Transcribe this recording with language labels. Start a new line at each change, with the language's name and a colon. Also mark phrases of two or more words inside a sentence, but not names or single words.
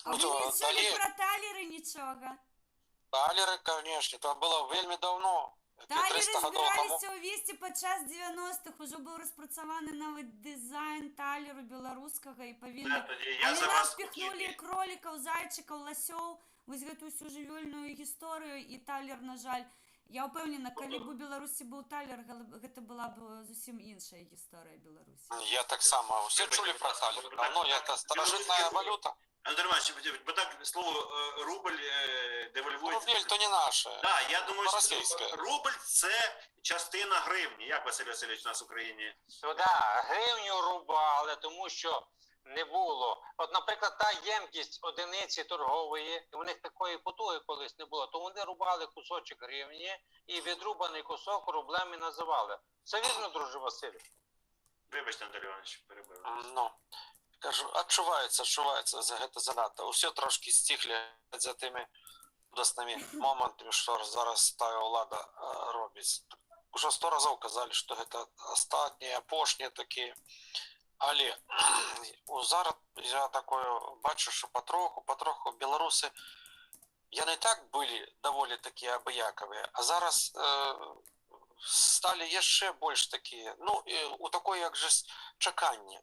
Ukrainian: А ви не чули про талери нічого? Талери, звісно, це було вельми давно. Талери збиралися увести падчас 90-х, уже був розпрацьований навіть дизайн талеру білоруського і повинні... Але нас піхнули кроликів, зайчиків, лосьов,
Belarusian: ось гэту всю жывёльную гісторыю, і талер, на жаль, я упевнена, калі б у Білорусі був талер, гэта была б зусім іншая гісторыя Білорусі.
Ukrainian: Я так само, всі чули про талер, давно, це старожитна валюта. Анатолій Іванович, бо так слово рубль девальвується. Рубль то не наше. Да, я думаю, що рубль це частина гривні. Як Василь Васильович у нас в Україні? Ну да, гривню рубали, тому що не було. От, наприклад, та ємкість одиниці торгової, у них такої потуги колись не було, то вони рубали кусочок гривні і відрубаний кусок рублем і називали. Це вірно, друже Василь? Вибачте, Анатолій Іванович, перебив. Ну, Кажу,
Belarusian: адчуваецца гэта занадта. Усе трошки сціхлі за тымі чудаснымі момантамі, што зараз тая ўлада робіць. Ужо 100 разоў казалі, што гэта астатнія, апошнія такія. Але зараз я такое бачу, што патроху беларусы, яны так былі даволі такія абыякавыя, а зараз сталі яшчэ больш такія, ну, у такое як жа чаканне.